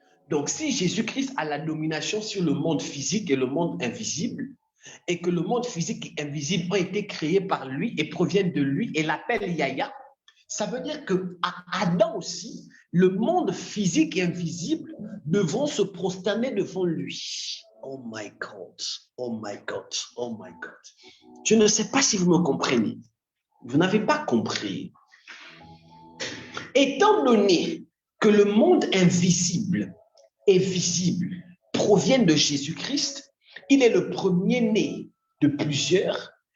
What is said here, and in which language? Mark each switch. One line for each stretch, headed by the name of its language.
French: Donc, si Jésus-Christ a la domination sur le monde physique et le monde invisible, et que le monde physique et invisible ont été créés par lui et proviennent de lui et l'appellent Yahya, ça veut dire qu'à Adam aussi, le monde physique et invisible devront se prosterner devant lui.
English: Oh my God, oh my God, oh my God.
French: Je ne sais pas si vous me comprenez. Vous n'avez pas compris. Étant donné que le monde invisible et visible proviennent de Jésus-Christ, il est le premier-né de plusieurs.